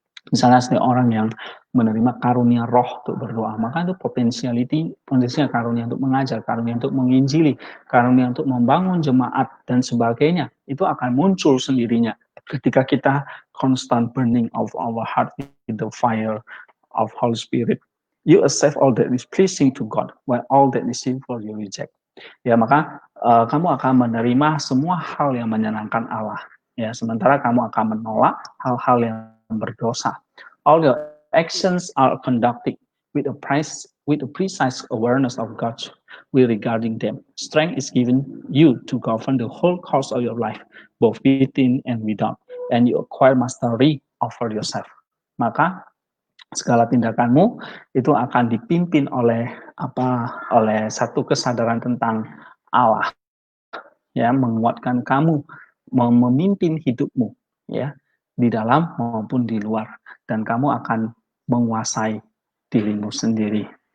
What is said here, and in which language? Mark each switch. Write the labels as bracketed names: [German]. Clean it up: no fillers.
[Indonesian] Misalnya orang yang menerima karunia roh untuk berdoa, maka itu potensinya karunia untuk mengajar, karunia untuk menginjili, karunia untuk membangun jemaat dan sebagainya, itu akan muncul sendirinya ketika kita [English] constant burning of our heart in the fire of Holy Spirit. You accept all that is pleasing to God, while all that is sinful you reject. [Indonesian] Ya, maka kamu akan menerima semua hal yang menyenangkan Allah. Ya, sementara kamu akan menolak hal-hal yang berdosa. [English] All your actions are conducted with a precise awareness of God's will regarding them. Strength is given you to govern the whole course of your life, both within and without, and you acquire mastery over yourself. [Indonesian] Maka segala tindakanmu itu akan dipimpin oleh satu kesadaran tentang Allah, ya, menguatkan kamu, memimpin hidupmu ya, di dalam maupun di luar, dan kamu akan menguasai dirimu sendiri.